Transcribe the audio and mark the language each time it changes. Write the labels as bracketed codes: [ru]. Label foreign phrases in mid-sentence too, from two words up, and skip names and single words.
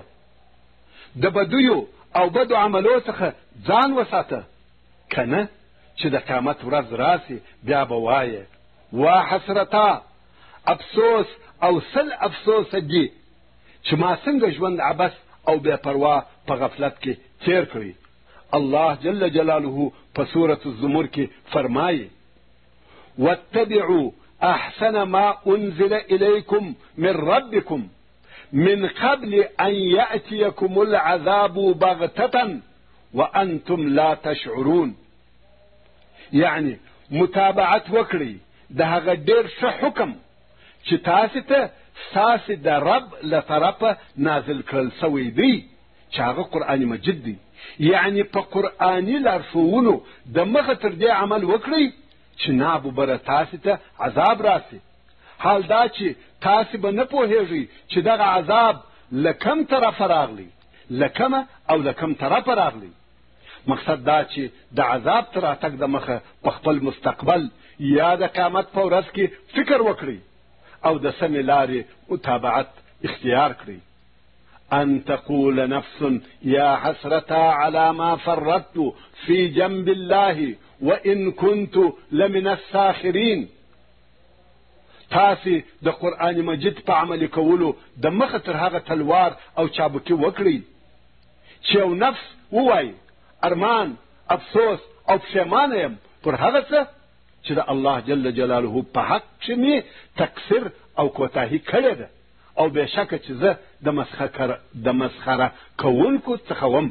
[ps] د بدیو او بدو عملو څخه ځان وساته، که نه چې د قیامت ورځ راسي بیا به وایې: [ar] وا حسرتا، [ps] افسوس او سل افسوس دي چې ما څنګه ژوند عبث او بے پروا په غفلت کې تیر کړی. الله [ar] جل جلاله [ps] په سورة الزمر کې فرمایي: [ar] واتبعوا احسن ما انزل الیکم من ربکم من قبل ان یأتیکم العذاب بغتة وانتم لا تشعرون. [ps] یعنی متابعت وکړئ د هغه ډېر ښه حکم چې تاسې ته ستاسې د رب له طرفه نازل کړل سوی دی، چې هغه قرآن مجید دی. یعنی په قرآني لارښوونو د مخه تر دې عمل وکړئ چې ناببره تاسې ته عذاب راسي. حال دا چې تاسې به نه پوهیږئ چې دغه عذاب له کم طرفه راغلی، له کمه او له کم طرفه راغلی. مقصد دا چې د عذاب تر راتګ د مخه په خپل مستقبل یا د قیامت په ورځ کې فکر وکړئ او د سمې لارې متابعت اختیار کړئ. [ar] ان تقول نفس یا حسرتا على ما فرطت في جنب الله وان كنت لمن الساخرين. [ps] تاسې د قرآن مجید په عملي کولو د مخه تر هغه تلوار او چابکي وکړئ چې یو نفس ووایي ارمان افسوس او پښیمانه یم پر هغه څه چې د الله [ar] جل جلاله [ps] په حق کې مې تقصیر او کوتاهي کړې ده او بېشکه چې زه د مسخره کوونکو څخه وم.